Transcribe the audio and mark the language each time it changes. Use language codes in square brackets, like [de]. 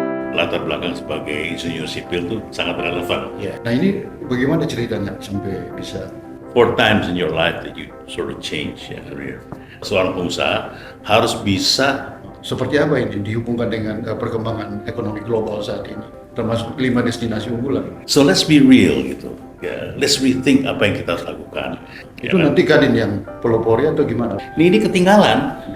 [id] Latar belakang sebagai insinyur sipil itu sangat relevan. Ya. Nah ini bagaimana ceritanya sampai bisa? [en] 4 times in your life that you sort of change your career. [id] Seorang pengusaha harus bisa. Seperti apa ini dihubungkan dengan perkembangan ekonomi global saat ini, termasuk 5 destinasi unggulan? [en] So let's be real gitu. [id] Ya, [en] let's rethink [id] apa yang kita harus lakukan. Itu Ya, nanti Kadin yang pelopori atau gimana? ini ketinggalan.